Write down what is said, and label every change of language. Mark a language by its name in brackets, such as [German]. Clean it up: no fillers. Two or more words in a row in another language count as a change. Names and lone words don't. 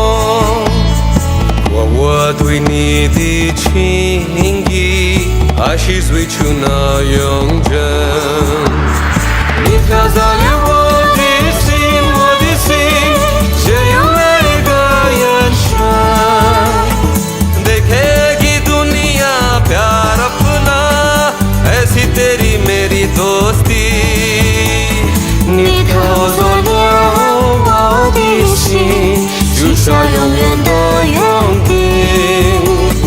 [Chinese] 过我对你的情意还是最初那样真。你飘在了我的心，我的心，这样每个眼神 [Hindi] देखेगी दुनिया प्यार अपना ऐसी तेरी मेरी दोस्ती。 [Chinese] 你偷走了我的心，许下永远的约定。